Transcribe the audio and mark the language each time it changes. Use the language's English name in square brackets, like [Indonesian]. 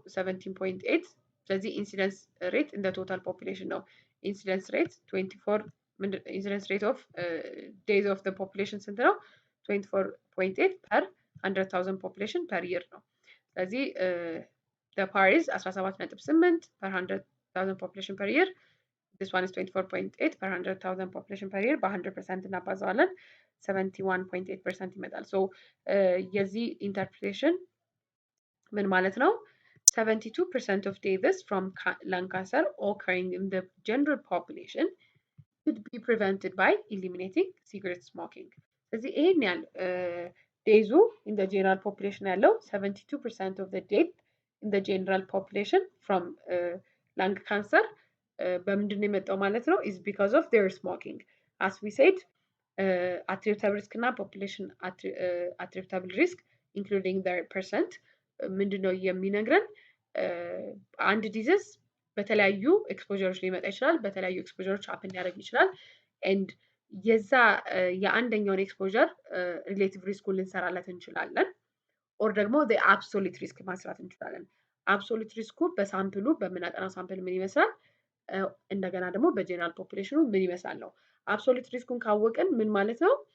[Amharic] 17.8 ስለዚህ ኢንሲደንስ ሬት [English] in the total population [Amharic] ነው። ኢንሲደንስ ሬት 24 ኢንሲደንስ ሬት ኦፍ days of the population ስንት ነው? [English] 24.8 per 100,000 population per year ነው። [Amharic] ስለዚህ [English] the PAR is 17.8 per 100,000 population per year. This one is 24.8 per 100,000 population per year. [Amharic] በ100% እናባዛዋለን 71.8% ይመጣል። So የዚህ ኢንተርፕሬቴሽን ምን ማለት ነው? [English] 72% of deaths from lung cancer occurring in the general population could be prevented by eliminating cigarette smoking. [Amharic] ስለዚህ ይሄን ያህል ዴዙ [English] in the general population ያለው 72% of the death in the general population from lung cancer [Amharic] በምንድን ነው የመጣው ማለት ነው? [English] is because of their smoking. As we said, attributable risk እና population attributable risk including their percent [Amharic] ምንድን ነው የሚነግረን? አንድ ዲዚዝ በተለያዩ ኤክስፖዠሮች ሊመጣ ይችላል። በተለያዩ ኤክስፖዠሮች አፕን ሊያደርግ ይችላል። and የዛ የአንደኛውን ኤክስፖዠር ሪሌቲቭ ሪስኩን ልንሰራለት እንችላለን። ኦር ደግሞ አብሶሉት ሪስክ ማስራት እንችላለን። አብሶሉት ሪስኩ በሳምፕሉ በምናጠናው ሳምፕል ምን ይመስላል፣ እንደገና ደግሞ በጀነራል ፖፑሌሽኑ ምን ይመስላል ነው። አብሶሉት ሪስኩን ካወቅን ምን ማለት ነው?